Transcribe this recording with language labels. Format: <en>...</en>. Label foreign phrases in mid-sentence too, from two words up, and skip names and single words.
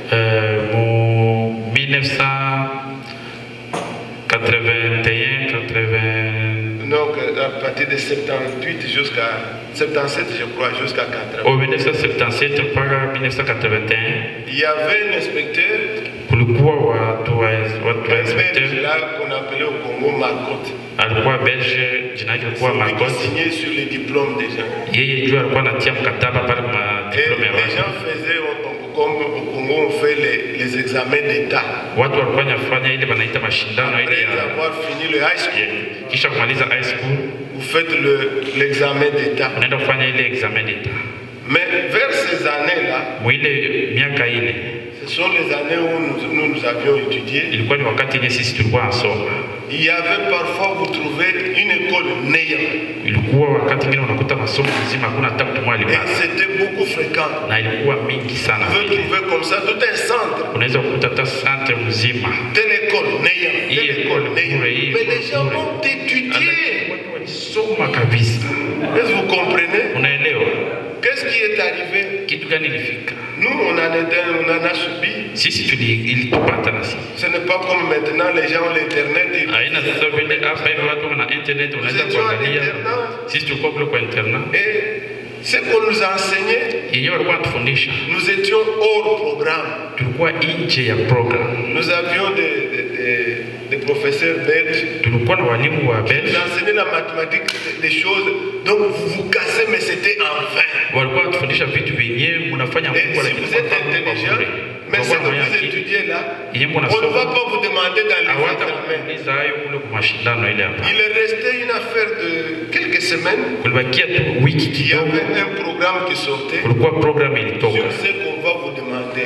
<fr>1981, 80. Donc, à partir de 78 jusqu'à 77, je crois, jusqu'à 80.</fr> <sw>Au 1977 mpaka 1981.</sw> <fr>Il y avait un inspecteur.</fr> <sw>Kulikuwa watu inspecteur</sw> <fr>là qu'on appelait au Congo Marcotte.</fr> <sw>Alikuwa belge, jina lake lilikuwa Marcotte.</sw> <fr>Signé sur les diplômes des gens.</fr> <sw>Yeye ndio alikuwa anatia mkataba pale kwa diplome ya watu.</sw> <fr>Les gens faisaient comme au Congo on fait les examens d'état.</fr> <sw>Watu walikuwa wanafanya ile wanaita mashindano ile ya</sw> <fr>après avoir fini le</fr> <en>high school.</en> <sw>Kisha kumaliza</sw> <en>high school,</en> <fr>vous faites l'examen d'état.</fr> <sw>Unaenda kufanya ile</sw> <fr>examen d'état. Mais vers ces années-là,</fr> <sw>mwile miaka ile,</sw> <fr>ce sont les années où nous avions étudié.</fr> <sw>Ilikuwa ni wakati yenye sisi tulikuwa nasoma.</sw> <fr>Il y avait parfois, vous trouvez une école néant.</fr> <sw>Ilikuwa wakati mwingine unakuta masomo mzima hakuna hata mtu mmoja alipata.</sw> <fr>Et c'était beaucoup fréquent.</fr> <sw>Na ilikuwa mingi sana.</sw> <fr>Vous pouvez trouver comme ça tout un centre.</fr> <sw>Unaweza kukuta hata centre mzima.</sw> <fr>Telle école néant. Telle école néant. Mais les gens ont étudié.</fr> <sw>Watu walisoma kabisa.</sw> <fr>Est-ce que vous comprenez?</fr> <sw>Unaelewa?</sw> <fr>Qu'est-ce qui est arrivé?</fr> <sw>Kitu gani ilifika?</sw> <fr>Nous, on en a subi.</fr> <sw>Sisi ilitupata na sisi.</sw> <fr>Ce n'est pas comme maintenant les gens ont l'internet.</fr> <sw>Aina sasa vile hapa hivi watu wana internet, unaweza kuangalia. Sisi tulikuwa kule kwa internet.</sw> <fr>Et ce qu'on nous enseignait,</fr> <sw>yenyewe walikuwa wanatufundisha.</sw> <fr>Nous étions hors programme.</fr> <sw>Tulikuwa nje ya program.</sw> <fr>Nous avions des professeurs belges.</fr> <sw>Tulikuwa na walimu wa belge.</sw> <fr>Ils enseignaient la mathématique, des choses. Donc vous vous cassez, mais c'était en vain.</fr> <sw>Walikuwa wanatufundisha vitu vyenyewe mnafanya Mungu,</sw> <fr>si vous êtes intelligent, mais ce que vous étudiez là, on ne va pas vous demander dans les examens. Il est resté une affaire de quelques semaines. Il y avait un programme qui sortait sur ce qu'on va vous demander.</fr>